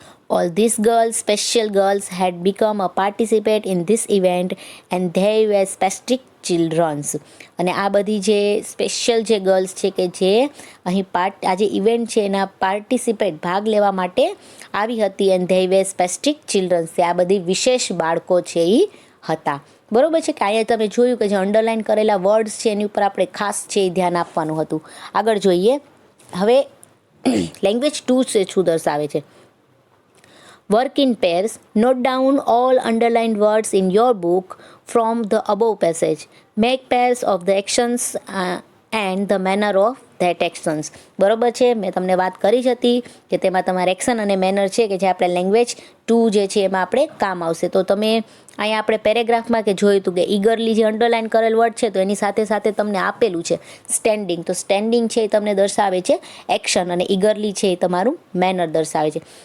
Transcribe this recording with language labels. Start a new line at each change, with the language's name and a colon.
English: All these girls, special girls, had become a participate in this event and they were specific childrens.
Gujarati: અને આ બધી જે special જે girls છે કે જે અહીં આ જે ઇવેન્ટ છે એના પાર્ટિસિપેટ ભાગ લેવા માટે આવી હતી, and
English: they were specific childrens.
Gujarati: આ બધી વિશેષ બાળકો છે એ હતા. બરોબર છે કે અહીંયા તમે જોયું કે જે અંડરલાઇન કરેલા વર્ડ્સ છે એની ઉપર આપણે ખાસ છે એ ધ્યાન આપવાનું હતું. આગળ જોઈએ. હવે લેંગ્વેજ 2 છે શું દર્શાવે છે.
English: Work in pairs. Note down all underlined words in your book from the above passage. Make pairs of the actions and the manner of that actions.
Gujarati: બરોબર છે, મેં તમને વાત કરી જ હતી કે તેમાં તમારે એક્શન અને મેનર છે કે જે આપણે લેંગ્વેજ 2 જે છે એમાં આપણે કામ આવશે. તો તમે અહીંયા આપણે પેરેગ્રાફમાં કે જોયું હતું કે ઈગરલી જે અંડરલાઇન કરેલ વર્ડ છે તો એની સાથે સાથે તમને આપેલું છે સ્ટેન્ડિંગ. તો સ્ટેન્ડિંગ છે એ તમને દર્શાવે છે એક્શન, અને ઈગરલી છે એ તમારું મેનર દર્શાવે છે.